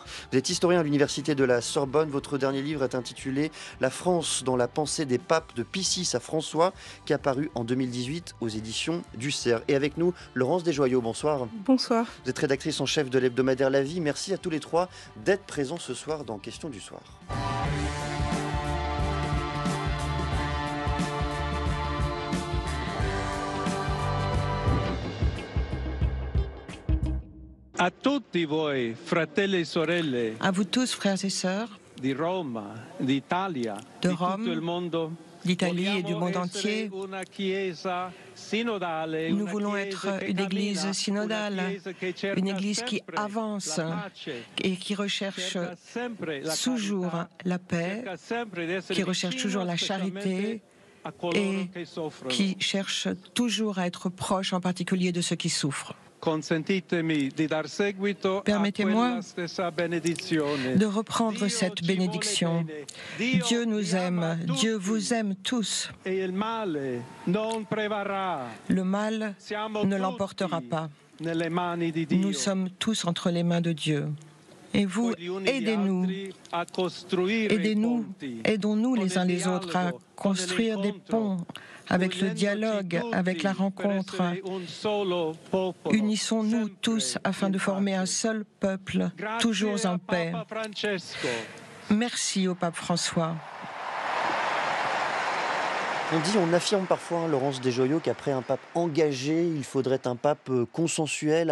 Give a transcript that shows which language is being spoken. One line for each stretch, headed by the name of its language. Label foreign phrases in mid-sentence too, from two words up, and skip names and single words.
French: Vous êtes historien à l'université de la Sorbonne. Votre dernier livre est intitulé La France dans la pensée des papes de Pie VI à François, qui est apparu en 2018 aux éditions du Cerf. Et avec nous, Laurence Desjoyaux, bonsoir. Bonsoir. Vous êtes rédactrice en chef de l'hebdomadaire La Vie. Merci à tous les trois d'être présents ce soir dans Question du soir.
Italian: A tutti voi, fratelli e sorelle,
French: À vous tous, frères et sœurs,
Italian: di Roma, d'Italia,
French: de
Italian: di tutto il
French: Rome,
Italian: mondo,
French: d'Italie et du monde
Italian: vogliamo
French: entier,
Italian: essere una chiesa sinodale,
French: nous
Italian: una
French: voulons
Italian: chiesa
French: être
Italian: che
French: une
Italian: cammina,
French: église
Italian: una
French: synodale,
Italian: chiesa che cerca
French: une église qui
Italian: sempre
French: avance
Italian: la pace,
French: et qui recherche
Italian: cerca sempre la
French: toujours
Italian: carità,
French: la paix,
Italian: cerca sempre di essere
French: qui recherche
Italian: vicino
French: toujours la
Italian: specialmente
French: charité
Italian: a coloro
French: et
Italian: che soffrono.
French: qui cherche toujours à être proche, en particulier de ceux qui souffrent.
Italian: Consentitemi di dar seguito a
French: Permettez-moi
Italian: quella stessa benedizione.
French: De reprendre
Italian: Dio
French: cette
Italian: ci
French: bénédiction.
Italian: vuole bene.
French: Dieu nous
Italian: vi ama
French: aime,
Italian: tutti,
French: Dieu vous aime tous.
Italian: e il male non prevarrà.
French: Le mal
Italian: Siamo
French: ne
Italian: tutti
French: l'emportera pas.
Italian: nelle mani di Dio.
French: Nous sommes tous entre les mains de Dieu. Et vous,
Italian: Poi gli uni gli
French: aidez-nous,
Italian: altri a costruire i
French: aidez-nous,
Italian: ponti.
French: aidons-nous
Italian: Con
French: les
Italian: il
French: uns les autres à
Italian: dialogo,
French: construire
Italian: con
French: des
Italian: l'incontro,
French: ponts avec le
Italian: unendoci
French: dialogue,
Italian: tutti
French: avec la
Italian: per
French: rencontre.
Italian: essere un solo popolo,
French: Unissons-nous
Italian: sempre
French: tous afin de
Italian: in
French: former un
Italian: pace.
French: seul peuple,
Italian: Grazie
French: toujours
Italian: a
French: en paix.
Italian: Papa Francesco.
French: Merci au pape François. On affirme parfois, Laurence Desjoyaux, qu'après un pape engagé, il faudrait un pape consensuel.